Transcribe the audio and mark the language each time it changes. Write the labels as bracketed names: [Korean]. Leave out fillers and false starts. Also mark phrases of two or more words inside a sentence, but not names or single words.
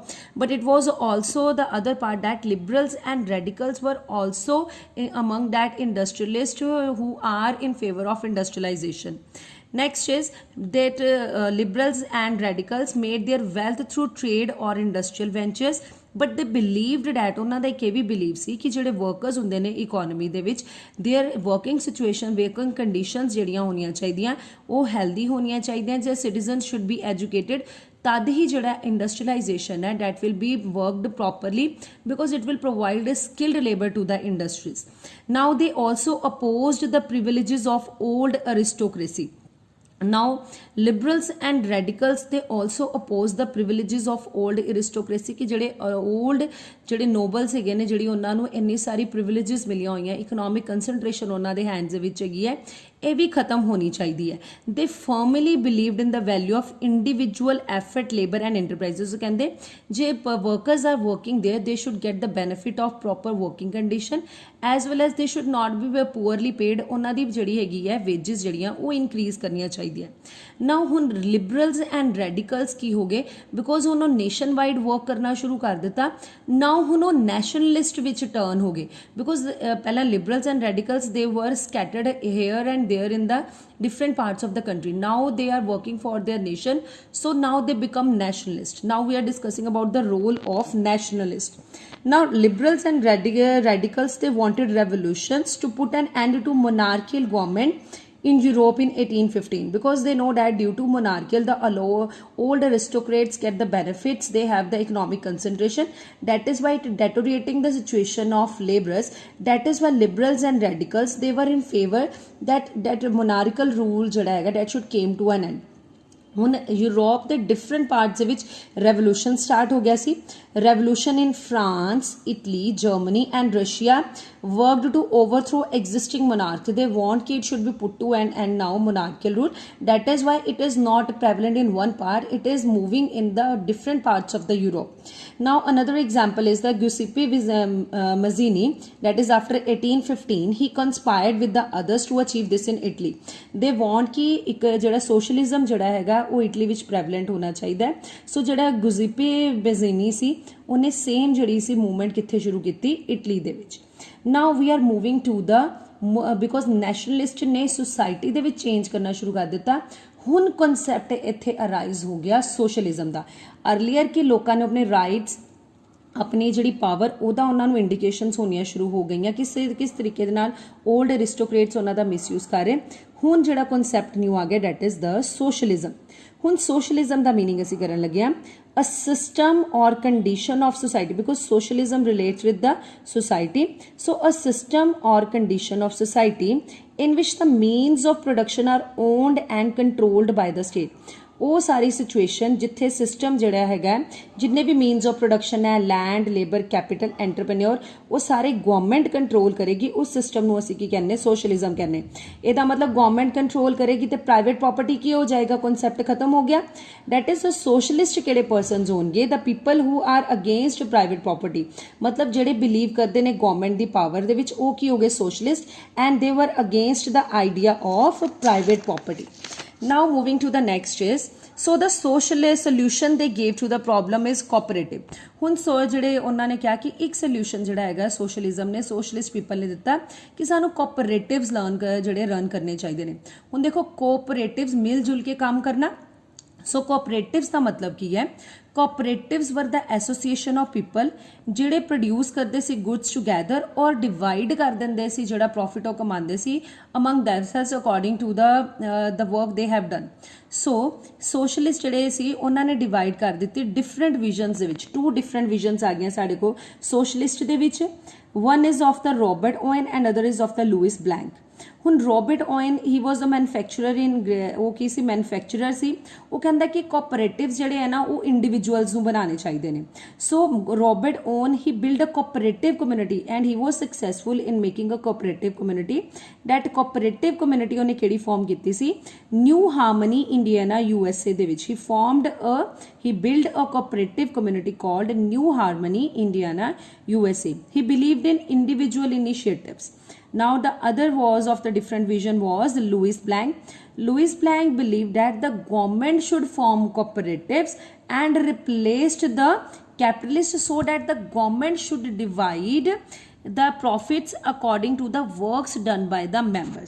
[English] But it was also the other part that liberals and radicals were also among that industrialists who are in favor of industrialization. Next is that liberals and radicals made their wealth through trade or industrial ventures, but they believed that [Punjabi] ਉਹਨਾਂ ਦਾ ਇੱਕ ਇਹ ਵੀ ਬਿਲੀਵ ਸੀ ਕਿ ਜਿਹੜੇ ਵਰਕਰਸ ਹੁੰਦੇ ਨੇ ਇਕੋਨਮੀ ਦੇ ਵਿੱਚ [English] their working situation working conditions [Punjabi] ਜਿਹੜੀਆਂ ਹੋਣੀਆਂ ਚਾਹੀਦੀਆਂ ਉਹ ਹੈਲਦੀ ਹੋਣੀਆਂ ਚਾਹੀਦੀਆਂ ਜੇ [English] citizens should be educated [Punjabi] ਤਦ ਹੀ ਜਿਹੜਾ ਇੰਡਸਟਰੀਲਾਈਜੇਸ਼ਨ ਹੈ [English] that will be worked properly because it will provide a skilled labor to the industries. Now they also opposed the privileges of old aristocracy. Now liberals and radicals they also oppose the privileges of old aristocracy [Punjabi] ਕਿ ਜਿਹੜੇ old ਜਿਹੜੇ nobles ਹੈਗੇ ਨੇ ਜਿਹੜੀ ਉਹਨਾਂ ਨੂੰ ਇੰਨੀ ਸਾਰੀ privileges ਮਿਲੀਆਂ ਹੋਈਆਂ [English] economic concentration [Punjabi] ਉਹਨਾਂ ਦੇ hands ਦੇ ਵਿੱਚ ਹੈਗੀ ਹੈ ਇਹ ਵੀ ਖਤਮ ਹੋਣੀ ਚਾਹੀਦੀ ਹੈ [English] they firmly believed in the value of individual effort labor and enterprises [Punjabi] ਕਹਿੰਦੇ ਜੇ [English] workers are working there they should get the benefit of proper working condition as well as they should not be poorly paid [Punjabi] ਉਹਨਾਂ ਦੀ ਜਿਹੜੀ ਹੈਗੀ ਹੈ wages ਜਿਹੜੀਆਂ ਉਹ increase ਕਰਨੀਆਂ ਚਾਹੀਦੀਆਂ now ਹੁਣ [English] liberals and radicals [Punjabi] ਕੀ ਹੋ ਗਏ because ਉਹਨਾਂ nation wide work ਕਰਨਾ ਸ਼ੁਰੂ ਕਰ ਦਿੱਤਾ now ਹੁਣ ਉਹ nationalist ਵਿੱਚ turn ਹੋ ਗਏ because ਪਹਿਲਾਂ [English] liberals and radicals they were scattered here and there in the different parts of the country. Now they are working for their nation, so now they become nationalist. Now we are discussing about the role of nationalist. Now liberals and radicals they wanted revolutions to put an end to monarchical government in Europe in 1815 because they know that due to monarchical the old aristocrats get the benefits, they have the economic concentration, that is why it deteriorating the situation of laborers. That is why liberals and radicals they were in favor that monarchical rule [Punjabi] ਜਿਹੜਾ ਹੈਗਾ [English] that should came to an end. [Punjabi] ਹੁਣ ਯੂਰਪ ਦੇ ਡਿਫਰੈਂਟ ਪਾਰਟਸ ਦੇ ਵਿੱਚ ਰੈਵੋਲੂਸ਼ਨ ਸਟਾਰਟ ਹੋ ਗਿਆ ਸੀ [English] revolution in France, Italy, Germany and Russia worked to overthrow existing monarchy. They want it should be put to an end now monarchical rule. That is why it is not prevalent in one part. It is moving in the different parts of the Europe. Now another example is the Giuseppe Mazzini. That is after 1815. He conspired with the others to achieve this in Italy. They want [Punjabi] ਕਿ ਇੱਕ ਜਿਹੜਾ socialism ਜਿਹੜਾ ਹੈਗਾ ਉਹ ਇਟਲੀ ਵਿੱਚ prevalent ਹੋਣਾ ਚਾਹੀਦਾ. So जड़ा Giuseppe Mazzini सी ਉਹਨੇ ਸੇਮ ਜਿਹੜੀ ਸੀ ਮੂਵਮੈਂਟ ਕਿੱਥੇ ਸ਼ੁਰੂ ਕੀਤੀ ਇਟਲੀ ਦੇ ਵਿੱਚ [English] now we are moving to the because nationalist [Punjabi] ਨੇ ਸੁਸਾਇਟੀ ਦੇ ਵਿੱਚ ਚੇਂਜ ਕਰਨਾ ਸ਼ੁਰੂ ਕਰ ਦਿੱਤਾ ਹੁਣ ਕਨਸੈਪਟ ਇੱਥੇ ਅਰਾਈਜ਼ ਹੋ ਗਿਆ ਸੋਸ਼ਲਿਜ਼ਮ ਦਾ ਅਰਲੀਅਰ ਕਿ ਲੋਕਾਂ ਨੇ ਆਪਣੇ ਰਾਈਟਸ ਆਪਣੀ ਜਿਹੜੀ ਪਾਵਰ ਉਹਦਾ ਉਹਨਾਂ ਨੂੰ ਇੰਡੀਕੇਸ਼ਨਸ ਹੋਣੀਆਂ ਸ਼ੁਰੂ ਹੋ ਗਈਆਂ ਕਿਸ ਤਰੀਕੇ ਦੇ ਨਾਲ [English] old aristocrats [Punjabi] ਉਹਨਾਂ ਦਾ ਮਿਸਯੂਜ਼ ਕਰ ਰਹੇ ਹੁਣ ਜਿਹੜਾ [English] concept new [Punjabi] ਆ ਗਿਆ [English] that is the socialism [Punjabi] ਹੁਣ ਸੋਸ਼ਲਿਜ਼ਮ ਦਾ ਮੀਨਿੰਗ ਅਸੀਂ ਕਰਨ ਲੱਗੇ ਹਾਂ [English] a system or condition of society because socialism relates with the society. So a system or condition of society in which the means of production are owned and controlled by the state. [Punjabi] ਉਹ ਸਾਰੀ ਸਿਚੁਏਸ਼ਨ ਜਿੱਥੇ ਸਿਸਟਮ ਜਿਹੜਾ ਹੈਗਾ ਜਿੰਨੇ ਵੀ [English] means of production [Punjabi] ਹੈ [English] land labour capital entrepreneur [Punjabi] ਉਹ ਸਾਰੇ [English] government control [Punjabi] ਕਰੇਗੀ ਉਸ ਸਿਸਟਮ ਨੂੰ ਅਸੀਂ ਕੀ ਕਹਿੰਦੇ ਸੋਸ਼ਲਿਜ਼ਮ ਕਹਿੰਦੇ ਇਹਦਾ ਮਤਲਬ [English] government control [Punjabi] ਕਰੇਗੀ ਤੇ [English] private property [Punjabi] ਕੀ ਹੋ ਜਾਏਗਾ ਕਨਸੈਪਟ ਖਤਮ ਹੋ ਗਿਆ [English] that is a socialist [Punjabi] ਕਿਹੜੇ ਪਰਸਨਸ ਹੋਣਗੇ [English] the people who are against private property [Punjabi] ਮਤਲਬ ਜਿਹੜੇ ਬਿਲੀਵ ਕਰਦੇ ਨੇ ਗਵਰਨਮੈਂਟ ਦੀ ਪਾਵਰ ਦੇ ਵਿੱਚ ਉਹ ਕੀ ਹੋ ਗਏ [English] socialist and they were against the idea of private property. Now moving to the next is so the socialist solution they gave to the problem is cooperative. [Punjabi] ਹੁਣ ਜਿਹੜੇ ਉਹਨਾਂ ਨੇ ਕਿਹਾ ਕਿ ਇੱਕ ਸੋਲੂਸ਼ਨ ਜਿਹੜਾ ਹੈਗਾ ਸੋਸ਼ਲਿਜ਼ਮ ਨੇ [English] socialist people [Punjabi] ਨੇ ਦਿੱਤਾ ਕਿ ਸਾਨੂੰ ਕੋਆਪਰੇਟਿਵਸ ਜਿਹੜੇ ਰਨ ਕਰਨੇ ਚਾਹੀਦੇ ਨੇ ਹੁਣ ਦੇਖੋ ਕੋਆਪਰੇਟਿਵਸ ਮਿਲ ਜੁਲ ਕੇ ਕੰਮ ਕਰਨਾ ਸੋ ਕੋਆਪਰੇਟਿਵਸ ਦਾ ਮਤਲਬ ਕੀ ਹੈ ਕੋਆਪਰੇਟਿਵਸ [English] were the association of people [Punjabi] ਜਿਹੜੇ ਪ੍ਰੋਡਿਊਸ ਕਰਦੇ ਸੀ [English] goods together or divide [Punjabi] ਕਰ ਦਿੰਦੇ ਸੀ ਜਿਹੜਾ ਪ੍ਰੋਫਿਟ ਉਹ ਕਮਾਉਂਦੇ ਸੀ [English] among themselves according to the work they have done so socialist [Punjabi] ਜਿਹੜੇ ਸੀ ਉਹਨਾਂ ਨੇ ਡਿਵਾਈਡ ਕਰ ਦਿੱਤੀ [English] different visions [Punjabi] ਦੇ ਵਿੱਚ [English] two different visions [Punjabi] ਆ ਗਈਆਂ ਸਾਡੇ ਕੋਲ ਸੋਸ਼ਲਿਸਟ ਦੇ ਵਿੱਚ [English] one is of the Robert Owen and other is of the Louis Blanc. [Punjabi] ਹੁਣ ਰੋਬਰਟ ਓਇਨ [English] he was a manufacturer in [Punjabi] ਉਹ ਕੀ ਸੀ ਮੈਨੂਫੈਕਚਰਰ ਸੀ ਉਹ ਕਹਿੰਦਾ ਕਿ ਕੋਆਪਰੇਟਿਵਸ ਜਿਹੜੇ ਹੈ ਨਾ ਉਹ ਇੰਡੀਵਿਜੂਅਲਸ ਨੂੰ ਬਣਾਉਣੇ ਚਾਹੀਦੇ ਨੇ [English] so Robert Owen he build a cooperative community and he was successful in making a cooperative community that cooperative community [Punjabi] ਉਹਨੇ ਕਿਹੜੀ ਫਾਰਮ ਕੀਤੀ ਸੀ ਨਿਊ ਹਾਰਮਨੀ ਇੰਡੀਆਨਾ USA ਦੇ ਵਿੱਚ [English] he built a cooperative community called New Harmony Indiana USA. He believed in individual initiatives. Now the other was of the different vision was Louis Blanc. Louis Blanc believed that the government should form cooperatives and replaced the capitalists, so that the government should divide the profits according to the works done by the members.